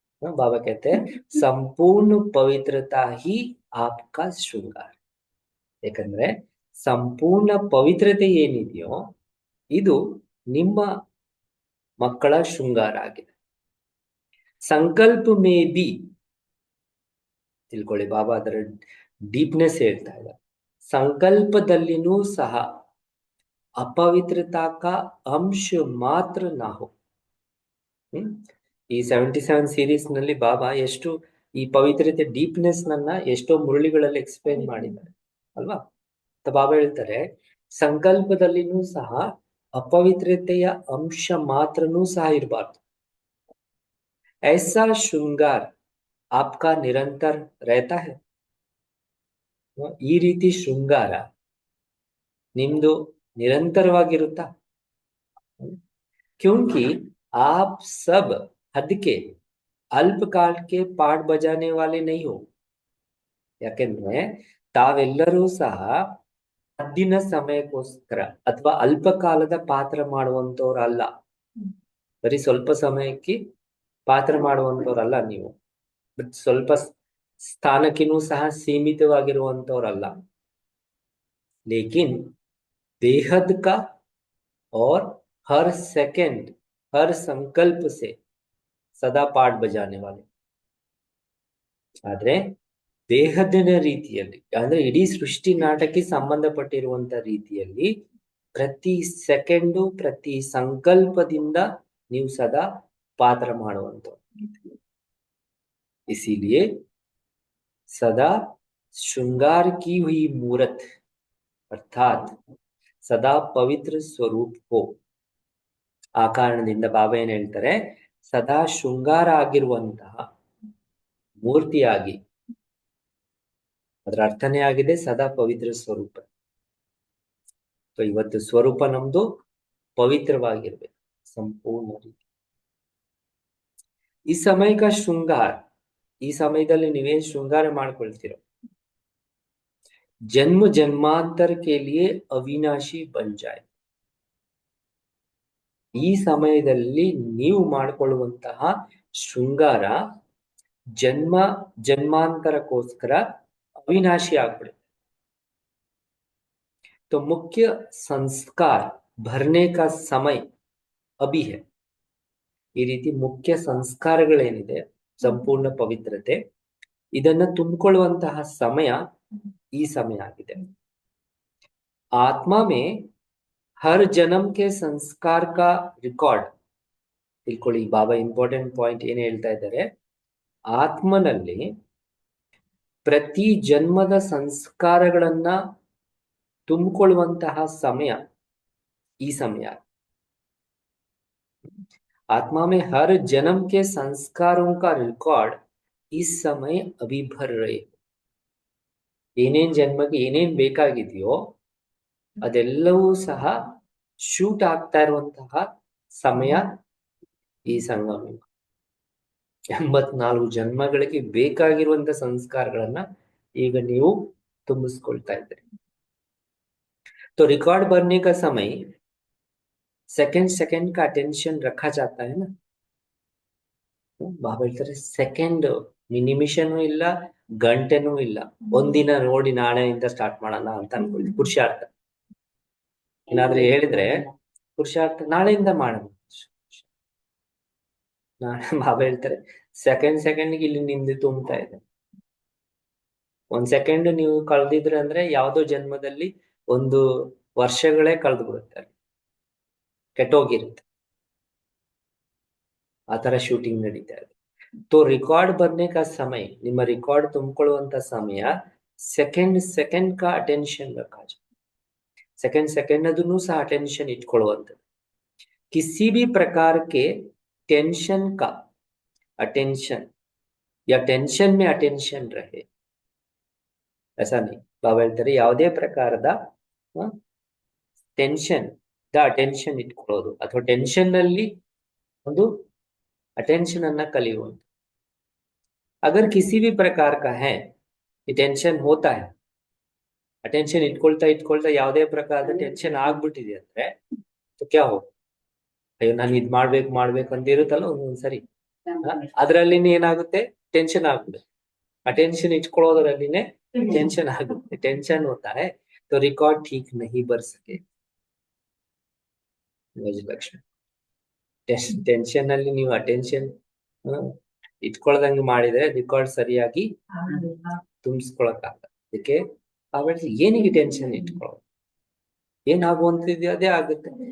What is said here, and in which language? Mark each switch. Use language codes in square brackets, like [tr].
[hi] बाबा कहते हैं संपूर्ण पवित्रता ही आपका [kn] ಶೃಂಗಾರ. ಯಾಕಂದ್ರೆ ಸಂಪೂರ್ಣ ಪವಿತ್ರತೆ ಏನಿದೆಯೋ ಇದು ನಿಮ್ಮ ಮಕ್ಕಳ ಶೃಂಗಾರ ಆಗಿದೆ. ಸಂಕಲ್ಪ ಮೇ ಬಿ ತಿಳ್ಕೊಳ್ಳಿ, ಬಾಬಾ ಅದರ ಡೀಪ್ನೆಸ್ ಹೇಳ್ತಾ ಇದ್ದಾರೆ. ಸಂಕಲ್ಪದಲ್ಲಿನೂ ಸಹ [hi] अपवित्रता का अंश ಮಾತ್ರ ನಾ ಹೋ. [kn] ಈ 77 ಸೀರೀಸ್ ನಲ್ಲಿ ಬಾಬಾ ಎಷ್ಟು ಈ ಪವಿತ್ರತೆ ಡೀಪ್ನೆಸ್ ನನ್ನ ಎಷ್ಟೋ ಮುರಳಿಗಳಲ್ಲಿ ಎಕ್ಸ್ಪ್ಲೇನ್ ಮಾಡಿದ್ದಾರೆ ಅಲ್ವಾ. ಬಾಬಾ ಹೇಳ್ತಾರೆ ಸಂಕಲ್ಪದಲ್ಲಿನೂ ಸಹ ಅಪವಿತ್ರತೆಯ ಅಂಶ ಮಾತ್ರನೂ ಸಹ ಇರಬಾರ್ದು. [hi] ऐसा श्रृंगार आपका निरंतर रहता है. [kn] ಈ ರೀತಿ ಶೃಂಗಾರ ನಿಮ್ದು निरंतरವಾಗಿರುತ್ತಾ? [hi] क्योंकि आप सब हद के अल्पकाल के पाठ बजाने वाले नहीं हो. [kn] ಯಾಕೆಂದ್ರೆ ತಾವೆಲ್ಲರೂ ಸಹ ಹದ್ದಿನ ಸಮಯಕ್ಕೋಸ್ಕರ ಅಥವಾ ಅಲ್ಪಕಾಲದ ಪಾತ್ರ ಮಾಡುವಂತವ್ರಲ್ಲ. ಬರೀ ಸ್ವಲ್ಪ ಸಮಯಕ್ಕೆ ಪಾತ್ರ ಮಾಡುವಂತವ್ರಲ್ಲ ನೀವು. ಸ್ವಲ್ಪ ಸ್ಥಾನಕ್ಕಿನೂ ಸಹ ಸೀಮಿತವಾಗಿರುವಂತವ್ರಲ್ಲ. [hi] ಲೇಕಿನ್ बेहद का और हर सेकंड हर संकल्प से सदा पाठ बजाने वाले. [kn] ಆದ್ರೆ ದೇಹದಿನ ರೀತಿಯಲ್ಲಿ ಅಂದ್ರೆ ಇಡೀ ಸೃಷ್ಟಿ ನಾಟಕಕ್ಕೆ ಸಂಬಂಧಪಟ್ಟಿರುವಂತ ರೀತಿಯಲ್ಲಿ ಪ್ರತಿ ಸೆಕೆಂಡು ಪ್ರತಿ ಸಂಕಲ್ಪದಿಂದ ನೀವು ಸದಾ ಪಾತ್ರ ಮಾಡುವಂತ. [hi] इसीलिए सदा श्रृंगार की हुई मूर्त अर्थात [kn] ಸದಾ ಪವಿತ್ರ ಸ್ವರೂಪ [hi] ಹೋ. [kn] ಆ ಕಾರಣದಿಂದ ಬಾಬಾ ಏನ್ ಹೇಳ್ತಾರೆ, ಸದಾ ಶೃಂಗಾರ ಆಗಿರುವಂತಹ ಮೂರ್ತಿಯಾಗಿ, ಅದರ ಅರ್ಥನೇ ಆಗಿದೆ ಸದಾ ಪವಿತ್ರ ಸ್ವರೂಪ. ಇವತ್ತು ಸ್ವರೂಪ ನಮ್ದು ಪವಿತ್ರವಾಗಿರ್ಬೇಕು ಸಂಪೂರ್ಣ ರೀತಿ. ಈ ಸಮಯಕ ಶೃಂಗಾರ, ಈ ಸಮಯದಲ್ಲಿ ನೀವೇನ್ ಶೃಂಗಾರ ಮಾಡ್ಕೊಳ್ತೀರೋ [hi] जन्म जन्मांतर के लिए अविनाशी बन जाए. [kn] ಈ ಸಮಯದಲ್ಲಿ ನೀವು ಮಾಡಿಕೊಳ್ಳುವಂತಹ ಶೃಂಗಾರ ಜನ್ಮ ಜನ್ಮಾಂತರಕ್ಕೋಸ್ಕರ ಅವಿನಾಶಿ ಆಗ್ಬಿಡುತ್ತೆ. [hi] तो मुख्य संस्कार भरने का समय अभी है. [kn] ಈ ರೀತಿ ಮುಖ್ಯ ಸಂಸ್ಕಾರಗಳೇನಿದೆ ಸಂಪೂರ್ಣ ಪವಿತ್ರತೆ, ಇದನ್ನ ತುಂಬಿಕೊಳ್ಳುವಂತಹ ಸಮಯ ಈ ಸಮಯ ಆಗಿದೆ. [hi] आत्मा में हर जन्म के संस्कार का रिकॉर्ड [kn] ತಿಳ್ಕೊಳ್ಳಿ, ಬಾಬಾ ಇಂಪಾರ್ಟೆಂಟ್ ಪಾಯಿಂಟ್ ಏನ್ ಹೇಳ್ತಾ ಇದ್ದಾರೆ, ಆತ್ಮನಲ್ಲಿ ಪ್ರತಿ ಜನ್ಮದ ಸಂಸ್ಕಾರಗಳನ್ನ ತುಂಬಿಕೊಳ್ಳುವಂತಹ ಸಮಯ ಈ समय। [hi] आत्मा में हर जन्म के संस्कारों का रिकॉर्ड इस समय अभी भर रहे। [kn] ಏನೇನ್ ಜನ್ಮಕ್ಕೆ ಏನೇನ್ ಬೇಕಾಗಿದೆಯೋ ಅದೆಲ್ಲವೂ ಸಹ ಶೂಟ್ ಆಗ್ತಾ ಇರುವಂತಹ ಸಮಯ ಈ ಸಂಗಮ। 84 ಜನ್ಮಗಳಿಗೆ ಬೇಕಾಗಿರುವಂತಹ ಸಂಸ್ಕಾರಗಳನ್ನ ಈಗ ನೀವು ತುಂಬಿಸ್ಕೊಳ್ತಾ ಇದ್ದೀರಿ। [hi] तो रिकॉर्ड बनने का समय सेकंड सेकंड का अटेंशन रखा जाता है ना। [kn] ಬಾಬಾ ಹೇಳ್ತಾರೆ ಸೆಕೆಂಡ್ ನಿಮಿಷನೂ ಇಲ್ಲ ಗಂಟೆನೂ ಇಲ್ಲ, ಒಂದಿನ ನೋಡಿ ನಾಳೆಯಿಂದ ಸ್ಟಾರ್ಟ್ ಮಾಡೋಣ ಅಂತ ಅನ್ಕೊಳ್ಳಿ। ಪುರುಷಾರ್ಥ ಏನಾದ್ರೂ ಹೇಳಿದ್ರೆ ಪುರುಷಾರ್ಥ ನಾಳೆಯಿಂದ ಮಾಡೋಣ, ನಾಳೆ ಬಾಬಾ ಹೇಳ್ತಾರೆ ಸೆಕೆಂಡ್ ಸೆಕೆಂಡ್ಗೆ ಇಲ್ಲಿ ನಿಮ್ದು ತುಂಬ್ತಾ ಇದೆ। ಒಂದ್ ಸೆಕೆಂಡ್ ನೀವು ಕಳೆದಿದ್ರೆ ಅಂದ್ರೆ ಯಾವ್ದೋ ಜನ್ಮದಲ್ಲಿ ಒಂದು ವರ್ಷಗಳೇ ಕಳೆದು ಬಿಡುತ್ತೆ, ಕೆಟ್ಟೋಗಿರುತ್ತೆ, ಆತರ ಶೂಟಿಂಗ್ ನಡೀತಾ ಇದೆ। [hi] तो रिकॉर्ड बनने का समय, [kn] ನಿಮ್ಮ ರಿಕಾರ್ಡ್ ತುಂಬಿಕೊಳ್ಳುವಂತ ಸಮಯ ಸೆಕೆಂಡ್ ಸೆಕೆಂಡ್ [hi] का अटेंशन रखा जाए। [kn] सेकंड सेकंड ಅದನ್ನು ಸಹ अटेंशन ಇಟ್ಕೊಳ್ಳುವಂತದ್ದು। [hi] किसी भी प्रकार के टेंशन का अटेंशन या टेंशन में अटेंशन रहे ऐसा नहीं। [kn] ಬಾಬಾ ಹೇಳ್ತಾರೆ ಯಾವುದೇ ಪ್ರಕಾರದ ಟೆನ್ಷನ್ ದ ಅಟೆನ್ಷನ್ ಇಟ್ಕೊಳ್ಳೋದು ಅಥವಾ ಟೆನ್ಷನ್ ನಲ್ಲಿ ಒಂದು अटेंशन अन्ना कलियुವಂತ। [hi] अगर किसी भी प्रकार का है ये टेंशन होता है, [kn] अटेंशन इट्ಕೊಳ್ತಾ ಯಾವುದೇ ಪ್ರಕಾರದ ಟೆನ್ಷನ್ ಆಗ್ಬಿಟ್ಟಿದೆ ಅಂದ್ರೆ [hi] तो क्या हो, [kn] ಅಯ್ಯೋ ನಾನು ಇದು ಮಾಡ್ಬೇಕು ಅಂತ ಇರುತ್ತಲ್ಲ ಒಂದೊಂದ್ಸರಿ, ಅದರಲ್ಲಿನೇ ಏನಾಗುತ್ತೆ ಟೆನ್ಷನ್ ಆಗ್ಬಿಡುತ್ತೆ। [hi] अटेंशन [kn] इಟ್ಕೊಳ್ಳೋದ್ರಲ್ಲಿನೇ ಟೆನ್ಷನ್ ಆಗುತ್ತೆ, [hi] ಟೆನ್ಷನ್ होता है तो रिकॉर्ड ठीक नहीं बन सके। [kn] ಲಕ್ಷ್ಮಿ ಟೆನ್ಷನ್ ಅಲ್ಲಿ ನೀವು ಅಟೆನ್ಷನ್ ಇಟ್ಕೊಳ್ದಂಗೆ ಮಾಡಿದ್ರೆ ರಿಕಾರ್ಡ್ ಸರಿಯಾಗಿ ತುಂಬಿಸ್ಕೊಳಕ್ಕಾಗಲ್ಲ। ಅದಕ್ಕೆ ಆಮೇಲೆ ಏನಿಗೆ ಟೆನ್ಷನ್ ಇಟ್ಕೊಳ್ಳೋದು, ಏನಾಗುವಂತಿದ್ಯೋ ಅದೇ ಆಗುತ್ತೆ।